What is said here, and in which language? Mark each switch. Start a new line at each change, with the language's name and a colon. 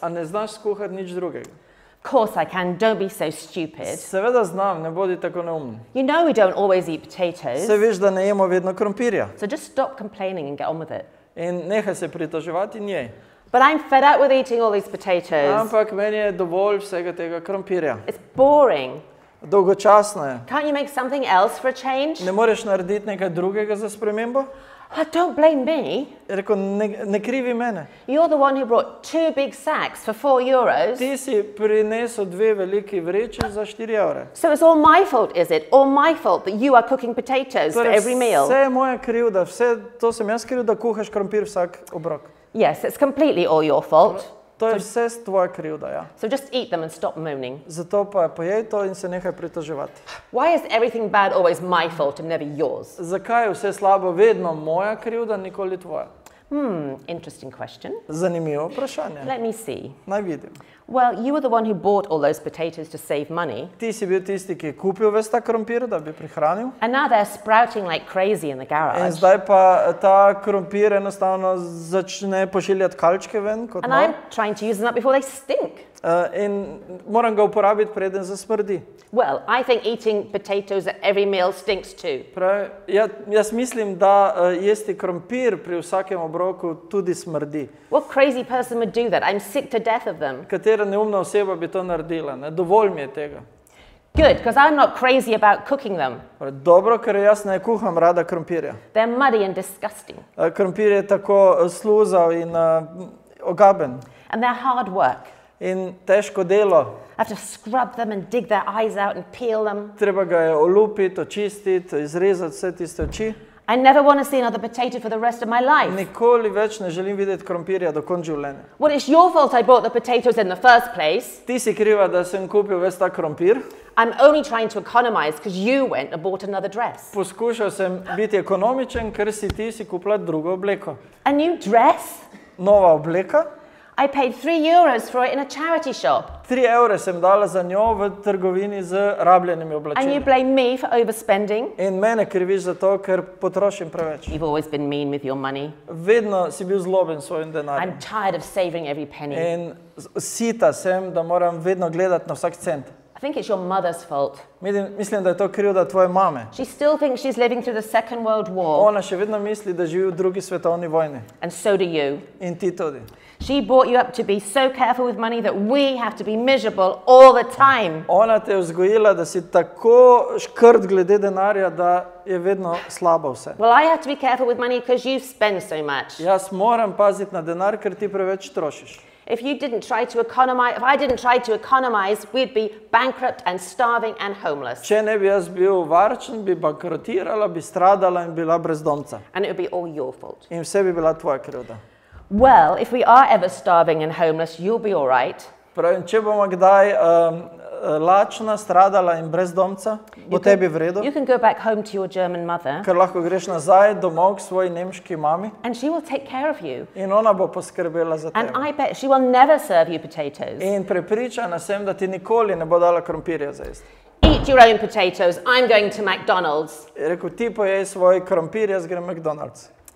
Slovenian: A ne znaš skuhati nič drugega?
English: Of course I can. Don't be so stupid.
Slovenian: Seveda znam, ne bodi tako neumni.
English: You know we don't always eat potatoes.
Slovenian: Se veš, da ne jemo vedno krompirja.
English: So just stop complaining and get on with it.
Slovenian: In nehaj se pritoževati njej.
English: But I'm fed up with eating all these potatoes.
Slovenian: Ampak meni je dovolj vsega tega krompirja.
English: It's boring.
Slovenian: Dolgočasno je.
English: Can't you make something else for a change?
Slovenian: Ne moreš narediti nekaj drugega za spremembo?
English: Don't blame me.
Slovenian: Je rekel, ne krivi mene.
English: You're the one who brought 2 big sacks for €4.
Slovenian: Ti si prinesel 2 veliki vreči za 4 evre.
English: So it's all my fault, is it? All my fault that you are cooking potatoes for every meal?
Slovenian: Vse je moja krivda, vse to sem jaz kriv, da kuhaš krompir vsak obrok.
English: Yes, it's completely all your fault.
Slovenian: To je vse tvoja krivda, ja.
English: So just eat them and stop moaning.
Slovenian: Zato pa pojej to in se nehaj pritoževati.
English: Why is everything bad always my fault and never yours?
Slovenian: Zakaj je vse slabo vedno moja krivda, nikoli tvoja?
English: Interesting question.
Slovenian: Zanimivo vprašanje.
English: Let me see.
Slovenian: Naj vidim.
English: Well, you were the one who bought all those potatoes to save money.
Slovenian: Ti si bil tisti, ki je kupil ves ta krompir, da bi prihranil.
English: And now they're sprouting like crazy in the
Slovenian: In
English: garage.
Slovenian: zdaj pa ta krompir enostavno začne pošiljati kalčke ven kot
English: And
Slovenian: nor.
English: I'm trying to use them up before they stink.
Slovenian: In moram ga uporabiti, preden zasmrdi.
English: Well, I think eating potatoes at every meal stinks too.
Slovenian: Pravi, jaz mislim, da jesti krompir pri vsakem obroku tudi smrdi.
English: What crazy person would do that? I'm sick to death of them.
Slovenian: Katera neumna oseba bi to naredila? Ne? Dovolj mi je tega.
English: Good, because I'm not crazy about cooking them.
Slovenian: Pravi, dobro, ker jaz ne kuham rada krompirja.
English: They're muddy and disgusting.
Slovenian: Krompir je tako sluzav in ogaben.
English: And they're hard work.
Slovenian: In težko delo.
English: I have to scrub them and dig their eyes out and peel them.
Slovenian: Treba ga je olupiti, očistiti, izrezati vse tiste oči.
English: I never want to see another potato for the rest of my life.
Slovenian: Nikoli več ne želim videti krompirja do konca življenja.
English: Well, it's your fault I bought the potatoes in the first place.
Slovenian: Ti si kriva, da sem kupil ves ta krompir.
English: I'm only trying to economize because you went and bought another dress.
Slovenian: Poskušal sem biti ekonomičen, ker si ti si kupila drugo obleko.
English: A new dress?
Slovenian: Nova obleka.
English: I paid €3 for it in a charity shop.
Slovenian: 3 evre sem dala za njo v trgovini z rabljenimi
English: And you
Slovenian: oblačili.
English: blame me for overspending?
Slovenian: In mene kriviš za to, ker potrošim preveč.
English: You've always been mean with your money.
Slovenian: Vedno si bil zloben s svojim denarjem.
English: I'm tired of saving every penny.
Slovenian: In sita sem, da moram vedno gledati na vsak cent.
English: think it's your mother's fault.
Slovenian: Mislim, da je to krivda tvoje mame.
English: She still thinks she's living through the Second World War.
Slovenian: Ona še vedno misli, da živi v drugi svetovni vojni.
English: And so do you.
Slovenian: In ti tudi.
English: She brought you up to be so careful with money that we have to be miserable all the time.
Slovenian: Ona te je vzgojila, da si tako škrt glede denarja, da je vedno slabo vse.
English: Well, I have to be careful with money because you spend so much.
Slovenian: Jaz moram paziti na denar, ker ti preveč trošiš.
English: If I didn't try to economize, we'd be bankrupt and starving and homeless.
Slovenian: Če ne bi jaz bil varčen, bi bankrotirala, bi stradala in bila brezdomca.
English: And it would be all your fault.
Slovenian: In vse bi bila tvoja krivda.
English: Well, if we are ever starving and homeless, you'll be all right.
Slovenian: Pravim, če bomo kdaj lačna, stradala in brezdomca, bo tebi v redu.
English: You can go back home to your German mother.
Slovenian: Ker lahko greš nazaj domov k svoji nemški mami.
English: And she will take care of you.
Slovenian: In ona bo poskrbela za tebe.
English: And I bet she will never serve you potatoes.
Slovenian: In prepričana sem, da ti nikoli ne bo dala krompirja za jesti.
English: Eat your own potatoes. I'm going to McDonald's.
Slovenian: Je rekel, ti pojej svoj krompir, jaz grem McDonald's.